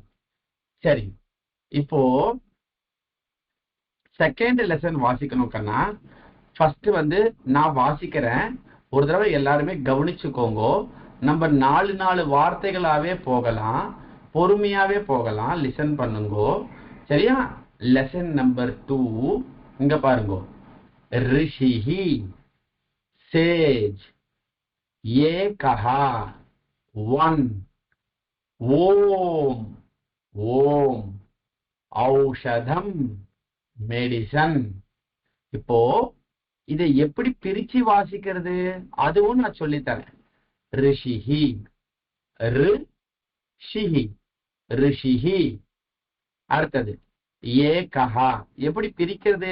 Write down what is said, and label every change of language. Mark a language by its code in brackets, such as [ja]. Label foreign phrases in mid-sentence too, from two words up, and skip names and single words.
[ta] சரி, இப்போ [en] second lesson [ta] வாசிக்கணும் கண்ணா. ஃபர்ஸ்ட் வந்து நான் வாசிக்கிறேன், ஒரு தடவை எல்லாருமே கவனிச்சுக்கோங்க. நம்ம 4 வார்த்தைகளாவே போகலாம், பொறுமையாவே போகலாம், லிசன் பண்ணுங்க. சரியா? [en] lesson number [ta] 2 இங்க பாருங்க. [sa] ऋषिहि, सेज, एकः, वन, ओम, ओम, औषधम, [ta] மெடிசன். இப்போ இதை எப்படி பிரிச்சு வாசிக்கிறது அதுவும் நான் சொல்லித்தரேன். ரிஷிஹி, ரிஷிஹி, ரிஷிஹி. அடுத்தது ஏகஹா, எப்படி பிரிக்கிறது?